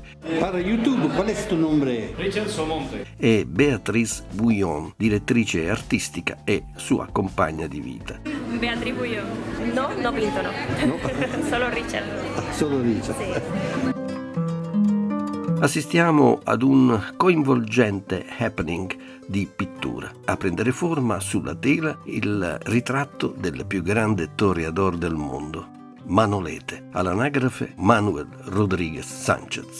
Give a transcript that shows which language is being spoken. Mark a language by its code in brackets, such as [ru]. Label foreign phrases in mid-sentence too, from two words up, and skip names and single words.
[es] Para YouTube, ¿cuál es tu nombre? Richard Somonte. [it] E Beatriz Bouillon, direttrice artistica e sua compagna di vita. [es] Beatriz Bouillon. No, no pinto, no. Solo Richard. Solo Richard. [it] Sì. Assistiamo ad un coinvolgente happening di pittura. A prendere forma sulla tela il ritratto del più grande toreador del mondo, Manolete, all'anagrafe Manuel Rodríguez Sánchez.